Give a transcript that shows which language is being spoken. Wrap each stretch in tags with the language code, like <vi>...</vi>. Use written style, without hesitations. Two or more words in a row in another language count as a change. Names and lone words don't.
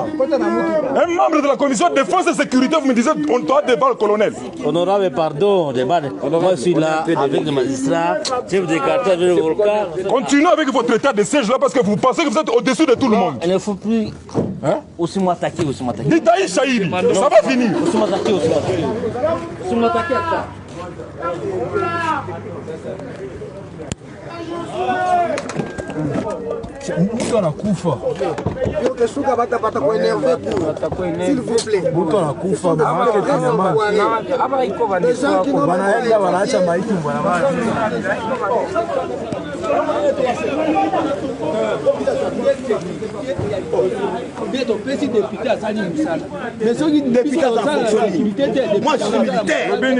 <fr>Un membre de la commission de défense et sécurité, vous me disiez, on doit débattre le colonel. Honorable, pardon. Moi, je suis là avec les magistrats, chef de quartier, avec le volcan. Continuez avec votre état de siège là parce que vous pensez que vous êtes au-dessus de tout le monde. Il ne faut plus aussi m'attaquer. Ditaï Chahiri, ça va finir. Aussi m'attaquer.</fr> <sw>Mtu anakufa.</sw> <fr>S'il vous plaît.</fr> <sw>Mtu anakufa maana kinyamani. Hapa iko wanaenda wanaacha maiti bwana.</sw> <fr>Moi je suis militaire.</fr>